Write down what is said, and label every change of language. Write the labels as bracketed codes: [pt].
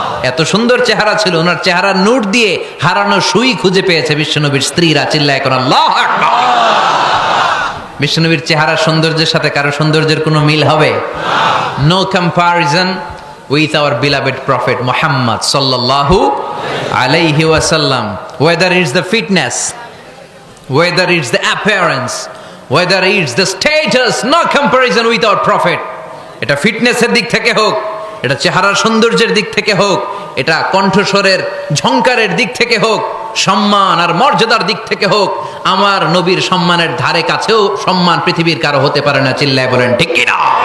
[bn] এত সুন্দর চেহারা ছিল, ওনার চেহারার নূর দিয়ে হারানো সুই খুঁজে পেয়েছে বিশ্বনবীর স্ত্রীরা। চিল্লায় এখন আল্লাহু আকবার। বিশ্বনবীর চেহারার সৌন্দর্যের সাথে কারো সৌন্দর্যের কোনো মিল হবে? [en] No comparison with our beloved prophet Muhammad sallallahu alayhi wasallam. Whether it's the fitness, whether it's the appearance, whether it's the status, no comparison with our prophet. [bn] এটা ফিটনেসের দিক থেকে হোক, এটা চেহারার সৌন্দর্যের দিক থেকে হোক, এটা কণ্ঠস্বরের ঝংকারের দিক থেকে হোক, সম্মান আর মর্যাদার দিক থেকে হোক, আমার নবীর সম্মানের ধারে কাছেও সম্মান পৃথিবীর কারো হতে পারে না। চিল্লায় বলেন ঠিক কিনা?